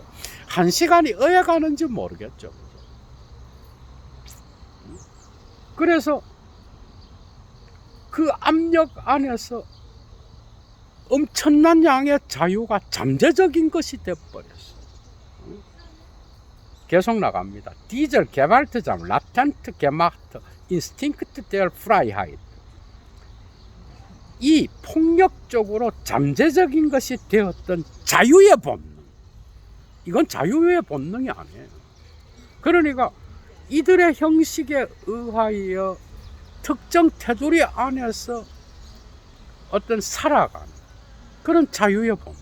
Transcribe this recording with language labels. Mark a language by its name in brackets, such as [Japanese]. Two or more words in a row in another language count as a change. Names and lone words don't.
[Korean] 한 시간이 어여 가는지 모르겠죠. 그래서 그 압력 안에서 엄청난 양의 자유가 잠재적인 것이 되어버렸어. 계속 나갑니다. [German] Dieser Gewaltsam, latent gemacht, Instinkt der Freiheit. [Korean] 이 폭력적으로 잠재적인 것이 되었던 자유의 본능. 이건 자유의 본능이 아니에요. 그러니까 이들의 형식에 의하여 특정 테두리 안에서 어떤 살아가는 그런 자유의 본능.